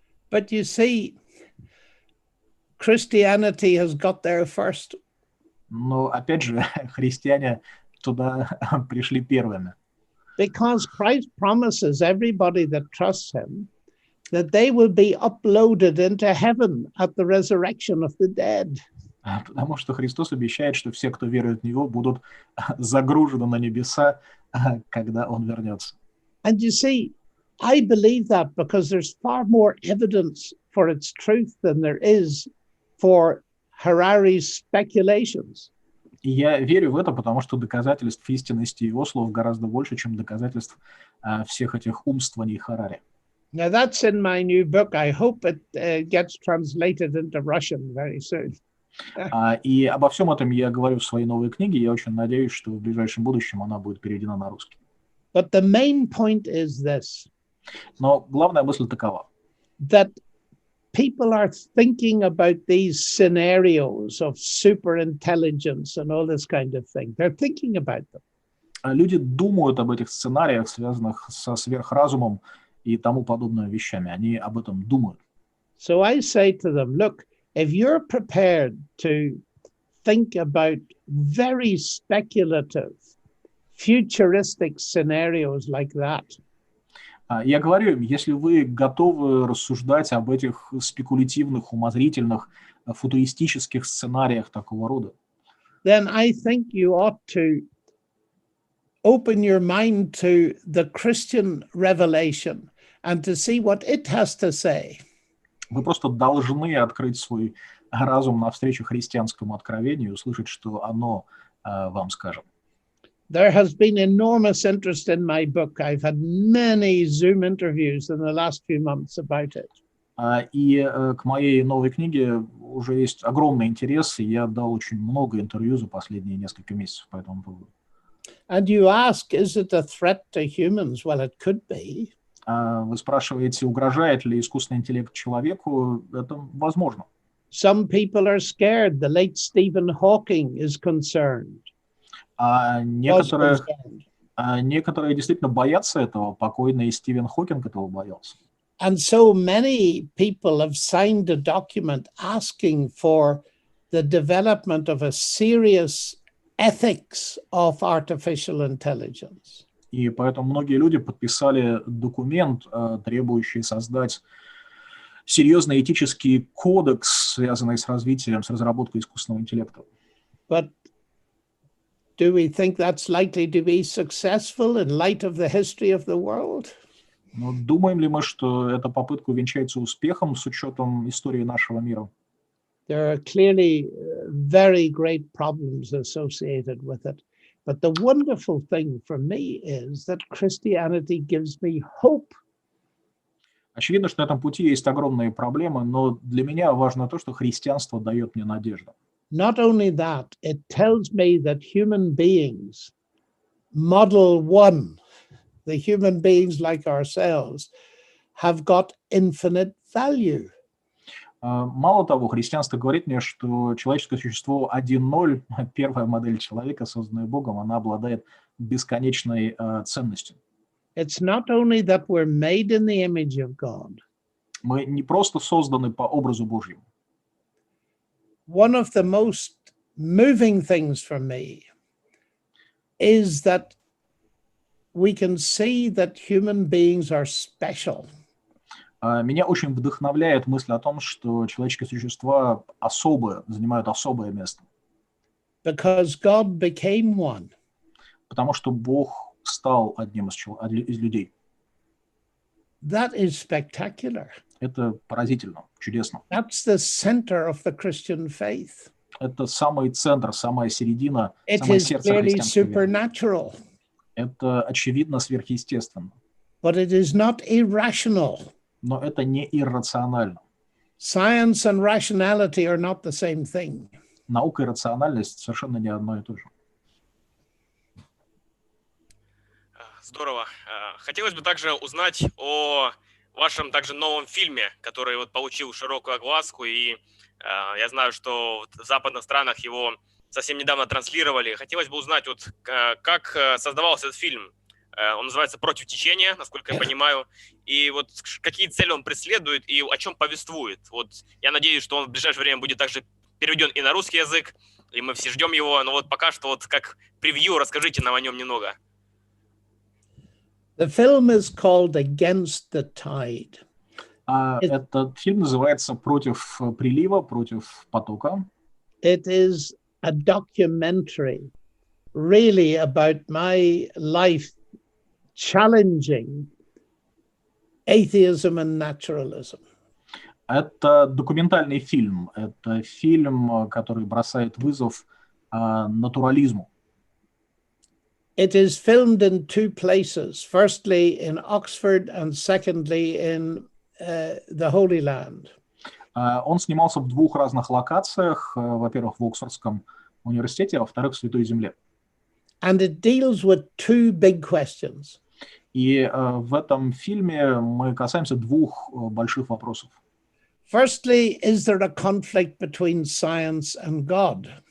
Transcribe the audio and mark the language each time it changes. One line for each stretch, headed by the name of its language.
English: But you see, Christianity has got there first.
Russian: Но опять же, христиане туда пришли первыми.
English: Because Christ promises everybody that trusts him that they will be uploaded into heaven at the resurrection of the dead.
Russian: Потому что Христос обещает, что все, кто верует в Него, будут загружены на небеса, когда Он вернется.
English: And you see, I believe that because there's far more evidence for its truth than there is for Harari's speculations.
Russian: И я верю в это, потому что доказательств истинности его слов гораздо больше, чем доказательств всех этих умствований Харари.
English: Now that's in my new book. I hope it gets translated into Russian very soon.
Russian: И обо всем этом я говорю в своей новой книге. Я очень надеюсь, что в ближайшем будущем она будет переведена на русский.
English: But the main point is this.
Russian: Но главная мысль такова.
English: That people are thinking about these scenarios of superintelligence and all this kind of thing. They're thinking about them.
Russian: Люди думают об этих сценариях, связанных со сверхразумом и тому подобными вещами. Они об этом думают.
English: So I say to them, look, if you're prepared to think about very speculative, futuristic scenarios like that.
Russian: Я говорю им, если вы готовы рассуждать об этих спекулятивных, умозрительных, футуристических сценариях такого рода,
English: then I think you ought to open your mind to the Christian revelation and to see what it has to say.
Russian: Вы просто должны открыть свой разум навстречу христианскому откровению и услышать, что оно вам скажет.
English: There has been enormous interest in my book. I've had many Zoom interviews in the last few months about it.
Russian: И к моей новой книге уже есть огромный интерес, и я дал очень много интервью за последние несколько месяцев по этому поводу.
English: And you ask, is it a threat to humans? Well, it could be.
Russian: Вы спрашиваете, угрожает ли искусственный интеллект человеку? Это возможно.
English: Some people are scared. The late Stephen Hawking is concerned.
Russian: А
English: Was
Russian: некоторые,
English: concerned.
Russian: некоторые действительно боятся этого. Покойный Стивен Хокинг этого боялся.
English: And so many people have signed a document asking for the development of a serious ethics of artificial intelligence.
Russian: И поэтому многие люди подписали документ, требующий создать серьезный этический кодекс, связанный с развитием, с разработкой искусственного интеллекта.
English: But do we think that's likely to be successful in light of the history of the world?
Russian: Но думаем ли мы, что эта попытка увенчается успехом с учетом истории нашего мира?
English: There are clearly very great problems associated with it. But the wonderful thing for me is that Christianity gives me hope.
Russian: Очевидно, что на этом пути есть огромные проблемы, но для меня важно то, что христианство дает мне надежду.
English: Not only that, it tells me that human beings, model one, the human beings like ourselves, have got infinite value.
Russian: Мало того, христианство говорит мне, что человеческое существо 1.0, первая модель человека, созданная Богом, она обладает бесконечной ценностью.
English: It's not only that we're made in the image of God.
Russian: Мы не просто созданы по образу Божьему.
English: One of the most moving things for me is that we can see that human beings are special.
Russian: Меня очень вдохновляет мысль о том, что человеческие существа особые, занимают особое место.
English: Because God became one.
Russian: Потому что Бог стал одним из людей.
English: That is spectacular.
Russian: Это поразительно, чудесно.
English: That's the center of the Christian faith.
Russian: Это самый центр, самая середина,
English: It
Russian: самое
English: is
Russian: сердце
English: clearly
Russian: христианской веры.
English: supernatural.
Russian: Это, очевидно, сверхъестественно.
English: But it is not irrational.
Russian: Но это не иррационально.
English: Science and rationality are not the same thing.
Russian: Наука и рациональность совершенно не одно и то же. Здорово. Хотелось бы также узнать о вашем также новом фильме, который вот получил широкую огласку, и я знаю, что в западных странах его совсем недавно транслировали. Хотелось бы узнать, вот, как создавался этот фильм. Он называется «Против течения», насколько я понимаю. И вот какие цели он преследует и о чем повествует. Вот я надеюсь, что он в ближайшее время будет также переведен и на русский язык, и мы все ждем его. Но вот пока что вот как превью, расскажите нам о нем немного.
English: The film is called Against the Tide.
Russian: Этот фильм называется «Против прилива», «Против потока».
English: It is a documentary really about my life challenging atheism and naturalism.
Russian: Это документальный фильм. Это фильм, который бросает вызов натурализму.
English: It is filmed in two places. Firstly, in Oxford, and secondly, in the Holy Land.
Russian: Он снимался в двух разных локациях. Во-первых, в Оксфордском университете, а во-вторых, в Святой Земле.
English: And it deals with two big questions.
Russian: И в этом фильме мы касаемся двух больших вопросов.
English: Firstly, is there a conflict between science and God?